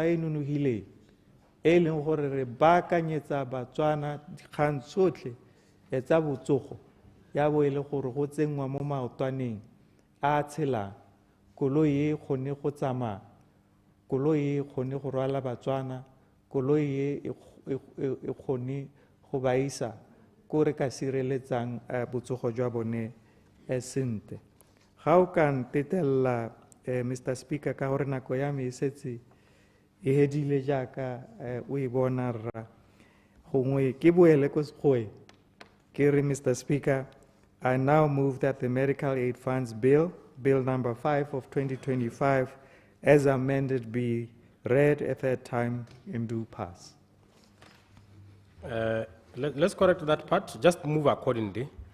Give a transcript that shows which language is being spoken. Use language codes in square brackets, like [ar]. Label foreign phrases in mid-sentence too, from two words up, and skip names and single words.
[tn] e nonogileng e leng gore re baakanyetsa Batswana dikgang tsotlhe tsa botsogo ya bo e le gore go tsenngwa mo maotwaneng a tshelang koloi e kgone go tsamaya koloi e kgone go rwala Batswana koloi e kgone go ba isa ko re ka sireletsang botsogo jwa bone sentle ga o ka ntetelela Mr. Speaker ka gore nako ya me e setse e hedile jaaka o e bona rra gongwe ke boele ko sekgoeng Kiri, Mr. [en] Speaker, I now move that the Medical Aid Funds Bill, Bill number 5 of 2025, as amended, be read a third time and do pass. Let's correct that part. Just move accordingly.